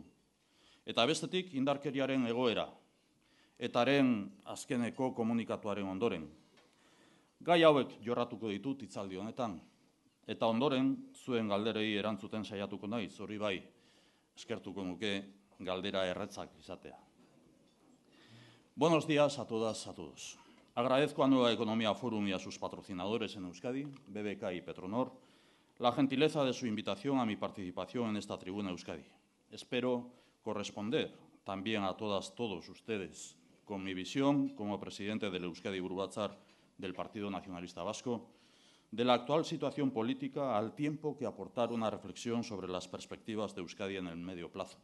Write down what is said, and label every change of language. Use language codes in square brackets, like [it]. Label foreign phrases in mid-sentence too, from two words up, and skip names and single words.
[eu] Eta bestetik indarkeriaren egoera, etaren azkeneko komunikatuaren ondoren. Gai hauek jorratuko ditut hitzaldi honetan, eta ondoren zuen galderei erantzuten saiatuko naiz, hori bai, eskertuko nuke galdera erretzak izatea. [es] Buenos días a todas, a todos. Agradezco a Nueva Economía Forum y a sus patrocinadores en Euskadi, BBK y Petronor, la gentileza de su invitación a mi participación en esta tribuna Euskadi. Espero corresponder también a todos ustedes con mi visión como presidente del Euskadi Buru Batzar del Partido Nacionalista Vasco de la actual situación política, al tiempo que aportar una reflexión sobre las perspectivas de Euskadi en el medio plazo.